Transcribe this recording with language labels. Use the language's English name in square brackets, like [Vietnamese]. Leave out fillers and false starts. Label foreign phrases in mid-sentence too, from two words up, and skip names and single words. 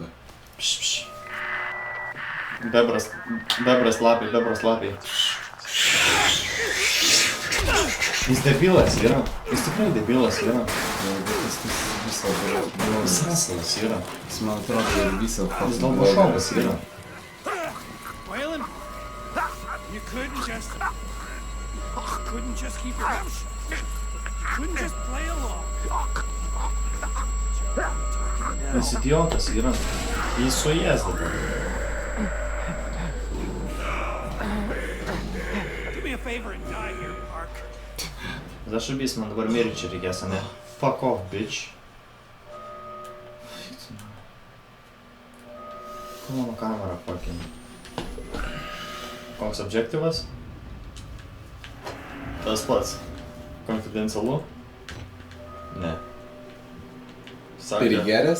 [Lithuanian] Pš, pš. Bebras lapiai. Jis debilas yra. Jis tikrai debilas yra. Visą buvo. Sasalas yra. Jis man atrodo ir visą Jis Dolbašovas yra. [English] Waylon, you couldn't just keep your mouth shut. You couldn't just play along. Talking [Lithuanian] Nes idiotas yra. Jis suės dabar. [English] Do me a favor and die here, Park. [Lithuanian] Zašabys, man dabar mirti čia reikės, ane? [English] Fuck off, bitch. [Lithuanian] Kur mano kamera, fucking? Koks objektyvas? Tas pats. Konfidencialu? Ne. Prigeręs?